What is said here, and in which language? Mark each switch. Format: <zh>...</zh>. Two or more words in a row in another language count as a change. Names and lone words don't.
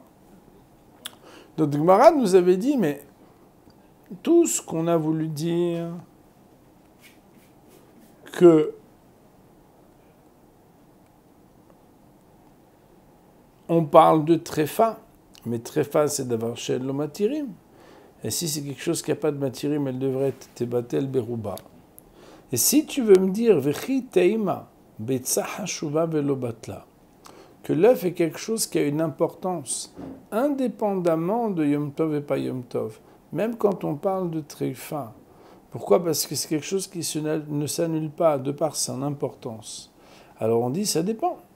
<fr>Notre Gemara nous avait dit, mais tout ce qu'on a voulu dire, que on parle de tréfa, mais tréfa c'est d'avoir chez le matirim. Et si c'est quelque chose qui n'a pas de matirim, elle devrait être</fr> <he>tebatel beruba.</he> <fr>Et si tu veux me dire,</fr> <he>vechi teima, betsa hashuva velo batla,</he> <fr>que l'œuf est quelque chose qui a une importance, indépendamment de Yom Tov et pas Yom Tov, même quand on parle de tréfa. Pourquoi ? Parce que c'est quelque chose qui ne s'annule pas de par son importance. Alors on dit, ça dépend.</fr>